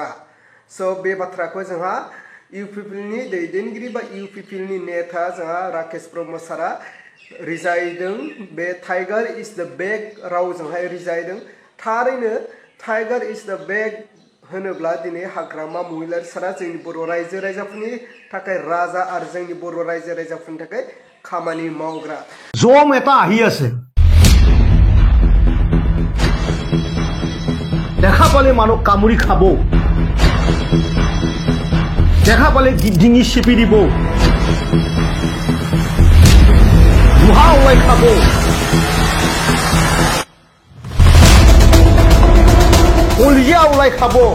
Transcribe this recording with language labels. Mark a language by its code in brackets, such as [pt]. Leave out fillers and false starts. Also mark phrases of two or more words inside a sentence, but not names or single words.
[brx] स' बे बाथ्राखौ जोंहा इउपिपिएल नि दैदेनगिरि बा इउपिपिएल नि नेता जोंहा राकेश ब्रह्म सारा रिजायदों। बे [en] Tiger is the back [brx] रावजोंहाय रिजायदों। थारैनो [en] Tiger is the back [brx] होनोब्ला दिनै हाग्रामा महिलारि सारा जोंनि बर' रायजो राजाफोरनि थाखाय राजा आरो जोंनि बर' रायजो राजाफोरनि थाखाय खामानि मावग्रा। [as] জম এটা আহি আছে দেখা পালে মানুহ কামুৰি খাব, দেখা পালে ডিঙি চেপি দিব, বুঢ়া ওলাই খাব, কলিজা ওলাই খাব।